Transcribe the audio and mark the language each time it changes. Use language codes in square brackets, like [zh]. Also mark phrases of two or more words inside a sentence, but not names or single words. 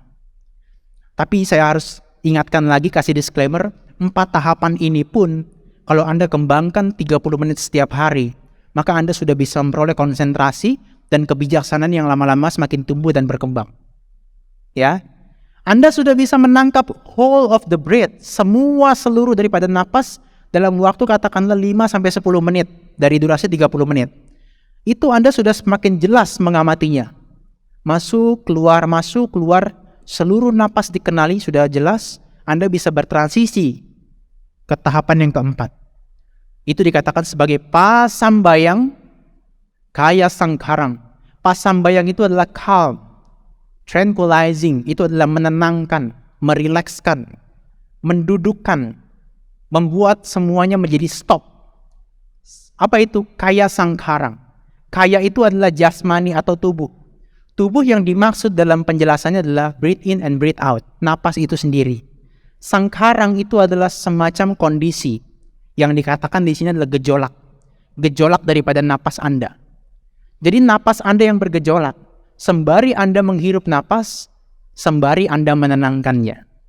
[id] Tapi saya harus ingatkan lagi, kasih disclaimer, 4 tahapan ini pun kalau Anda kembangkan 30 menit setiap hari, maka Anda sudah bisa memperoleh konsentrasi dan kebijaksanaan yang lama-lama semakin tumbuh dan berkembang. Ya, Anda sudah bisa menangkap [en] whole of the breath, [id] semua seluruh daripada napas dalam waktu katakanlah 5-10 menit dari durasi 30 menit. Itu Anda sudah semakin jelas mengamatinya. Masuk, keluar, seluruh napas dikenali sudah jelas. Anda bisa bertransisi ke tahapan yang keempat. [pi] Itu dikatakan sebagai pasambayang kaya sangkarang. [id] Pasambayang itu adalah [en] calm, tranquilizing, [id] itu adalah menenangkan, merilekskan, mendudukkan, membuat semuanya menjadi stop. Apa itu? [pi] Kaya sangkarang. [id] Kaya itu adalah jasmani atau tubuh. Tubuh yang dimaksud dalam penjelasannya adalah [en] breathe in and breathe out. [id] Napas itu sendiri. Sangkarang itu adalah semacam kondisi yang dikatakan di sini adalah gejolak. Gejolak daripada napas Anda. Jadi napas Anda yang bergejolak. Sembari Anda menghirup napas, sembari Anda menenangkannya.